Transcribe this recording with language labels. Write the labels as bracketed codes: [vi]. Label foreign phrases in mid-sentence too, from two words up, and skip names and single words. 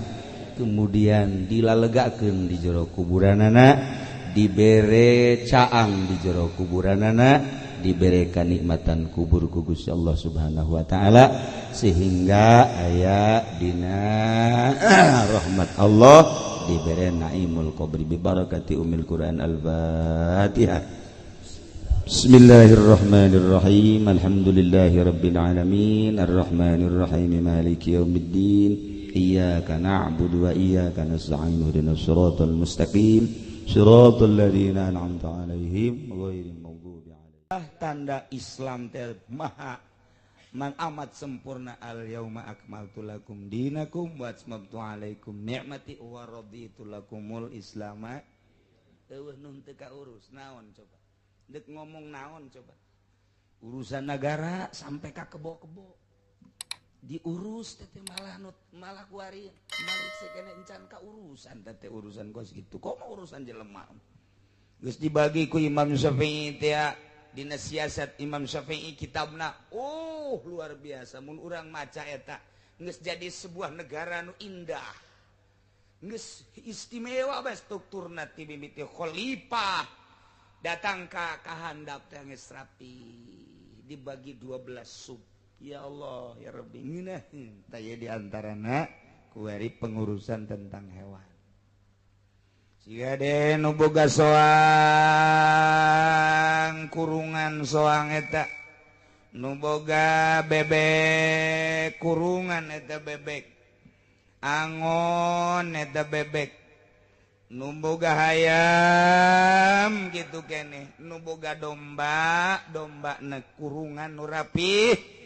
[su] Kemudian dilalegakeun di jero kuburanana, dibere caang di jero kuburanana, dibere kanikmatan kubur ku Gusti [ar] الله سبحانه وتعالى [su] sehingga aya dina rahmat Allah dibere [ar] نعيم القبر ببركة أم القرآن الفاتحة. بسم الله الرحمن الرحيم. الحمد لله رب العالمين الرحمن الرحيم مالك يوم الدين. إياك نعبد وإياك نستعين اهدنا الصراط المستقيم صراط الذين أنعمت عليهم غير المغضوب عليهم. [su] Tanda Islam teh maha amat sempurna. [ar] اليوم أكملت لكم دينكم وأتممت عليكم نعمتي ورضيت لكم الإسلام. [su] Eueuh nun teu kaurus naon coba. Dek ngomong naon coba. Urusan negara sampai ka kebo-kebo diurus teh malah kuari malik sekene encan ka urusan teh urusan kos gitu. Komo urusan jelema geus dibagi ku Imam Syafi'i teh dina siasat Imam Syafi'i kitabna. Oh luar biasa mun urang maca eta geus jadi [id] sebuah negara [su] nu indah, geus istimewa bae strukturna ti mimiti khalifah datang ka kahandap teh geus rapi dibagi 12 sub. [ar] يا الله يا ربي [su] ngeunah taya di antarana kuari pengurusan [id] tentang hewan. [su] Siga de nu boga soang kurungan soang eta nu boga bebek kurungan eta bebek angon eta bebek nu boga hayam gitu keneh nu boga domba na kurungan nu rapih.